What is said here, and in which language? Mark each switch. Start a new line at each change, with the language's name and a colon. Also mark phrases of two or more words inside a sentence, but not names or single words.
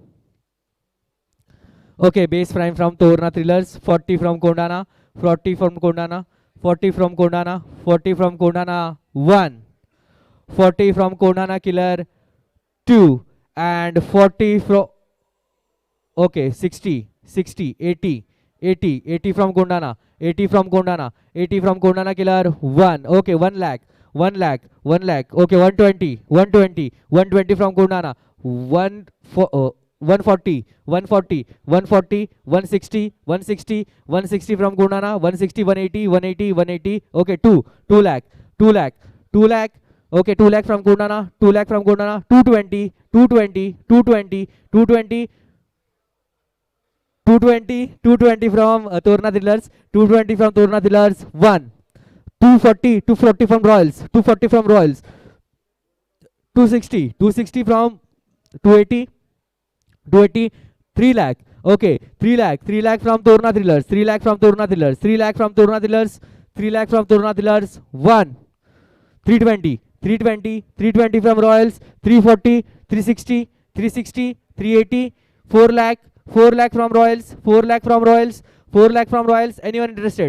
English: Okay, base prime from Torna Thrillers, 40 from Kondana, 40 from Kondana, 40 from Kondana, 40 from Kondana, 1, 40 from Kondana Killer 2, and 40 from, okay, 60, 60, 80, 80, 80 from Kondana, 80 from Kondana, 80 from Kondana Killer 1, okay, 1 lakh, 1 lakh, 1 lakh, okay, 120, 120, 120 from Kondana, 140, 140, 140, 160, 160, 160 from Kondana, 160, 180, 180, 180, okay, 2 lakh, 2 lakh, 2 lakh, okay, 2 lakh from Kondana, 2 lakh from Kondana, 220, 220, 220, 220, 220, 220 from Torna Thrillers, 220 from Torna Thrillers 1, 240, 240 from Royals, 240 from Royals, 260, 260 from 280, 280, 3 lakh, okay, 3 lakh, 3 lakh from Torna Thrillers, 3 lakh from Torna Thrillers, 3 lakh from Torna Thrillers, 3 lakh from Torna Thrillers 1, 320, 320, 320 from Royals, 340, 360, 360, 380, 4 lakh, 4 lakh from Royals, 4 lakh from Royals, 4 lakh from Royals, anyone interested?